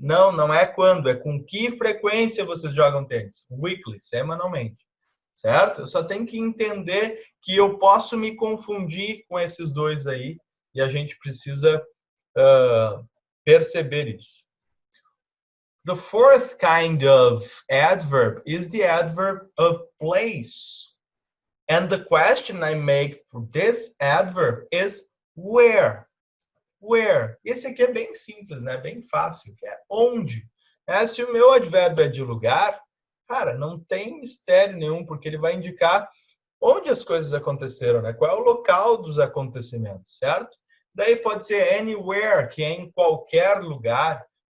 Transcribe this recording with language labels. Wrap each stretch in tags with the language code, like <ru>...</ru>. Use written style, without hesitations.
<pt>Não é quando, é com que frequência vocês jogam tênis. Weekly, semanalmente. Certo? Eu só tenho que entender que eu posso me confundir com esses dois aí e a gente precisa perceber isso.</pt> <en>The fourth kind of adverb is the adverb of place. And the question I make for this adverb is where. Where.</en> <pt>Esse aqui é bem simples, né? Bem fácil, que é onde. Se o meu advérbio é de lugar, cara, não tem mistério nenhum, porque ele vai indicar onde as coisas aconteceram, né? Qual é o local dos acontecimentos, certo? Daí pode ser anywhere, que é em qualquer lugar.</pt>